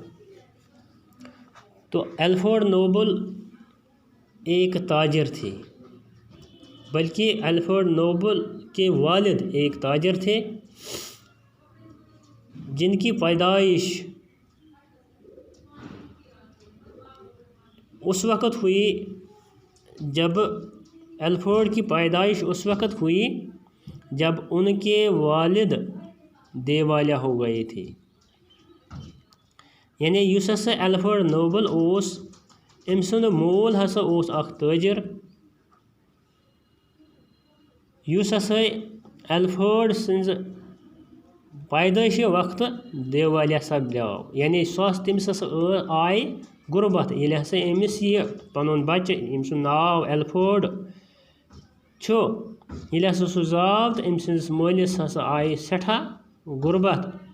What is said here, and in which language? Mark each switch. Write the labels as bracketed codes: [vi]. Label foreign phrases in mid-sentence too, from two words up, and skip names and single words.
[ur] تو الفریڈ نوبل ایک تاجر تھے، بلکہ الفریڈ نوبل کے والد ایک تاجر تھے جن کی پیدائش اس وقت ہوئی جب الفریڈ کی پیدائش اس وقت ہوئی جب ان کے والد دیوالیہ ہو گئے تھے. [ks] یعنی یُس ہسا الفریڈ نوبل اوس أمۍ سُنٛد مول ہسا اوس اکھ تٲجر یُس ہسا الفریڈ سٕنٛزِ پیدٲشی وقتہٕ دیوالیہ سپدیو. یعنی تٔمِس ہسا آیہِ غُربت ییٚلہِ ہسا أمِس یہِ پنُن بچہِ ییٚمۍ سُنٛد ناو الفریڈ چھُ ییٚلہِ ہسا سُہ زاو تہٕ أمۍ سٕنٛدِس مٲلِس ہسا آیہِ سٮ۪ٹھاہ غُربت.